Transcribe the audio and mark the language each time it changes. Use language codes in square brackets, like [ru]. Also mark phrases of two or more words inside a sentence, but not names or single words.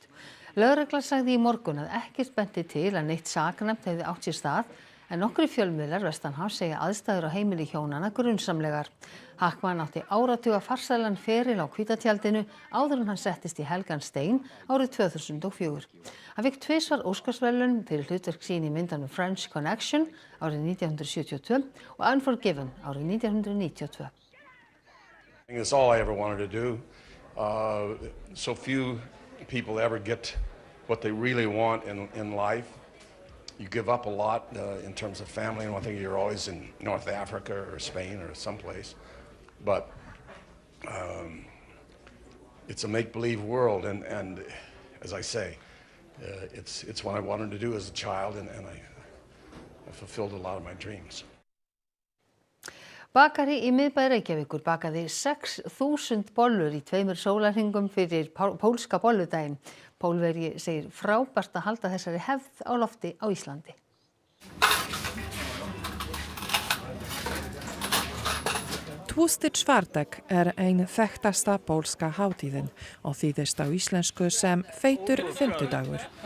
[is] Lögreglan sagði í morgun að ekkert benti til að neitt saknæmt hefði átt sér stað, en nokkrir fjölmiðlar vestanhafs segja aðstæður á heimili hjónanna grunsamlegar. Hackman átti áratuga farsælan feril á hvítatjaldinu áður en hann settist í helgan stein árið 2004. Hann fékk 2 Óskarsverðlaun fyrir hlutverk sín í myndunum French Connection árið 1972 og Unforgiven árið 1992. [en] It's all I ever wanted to do. So few people ever get what they really want in life. You give up a lot in terms of family, and I think you're always in North Africa or Spain or someplace. But it's a make-believe world, and as I say, it's what I wanted to do as a child, and I fulfilled a lot of my dreams. [is] Bakari í miðbæ Reykjavíkur bakaði 6.000 bollur í 2 sólarhringum fyrir pólska bolludaginn. Pólverji segir frábært að halda þessari hefð á lofti á Íslandi. [pl] Tłusty czwartek [is] ein þekktasta pólska hátíðin og þýðist á íslensku sem feitur fimmtudagur.